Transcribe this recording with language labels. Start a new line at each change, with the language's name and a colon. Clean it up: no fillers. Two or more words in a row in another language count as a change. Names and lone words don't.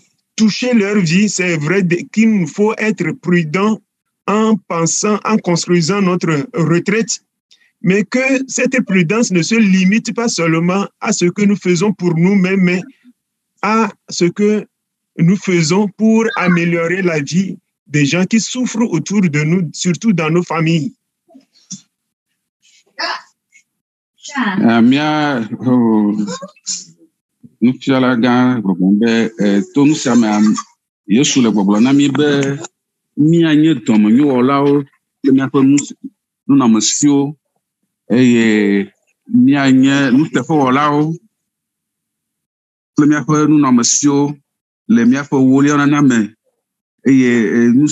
French: Toucher leur vie, c'est vrai qu'il nous faut être prudent en pensant, en construisant notre retraite, mais que cette prudence ne se limite pas seulement à ce que nous faisons pour nous-mêmes, mais à ce que nous faisons pour améliorer la vie des gens qui souffrent autour de nous, surtout dans nos familles.
Ewe: Nufiala gã gbɔgbɔ be to nu sia me Yesu le gbɔgblɔ na mi be míanye dɔmenyowɔlawo kple míaƒe nunɔamesiwo eye míanye nuteƒewɔlawo kple míaƒe nunɔamesiwo le míaƒe wolianana me eye nu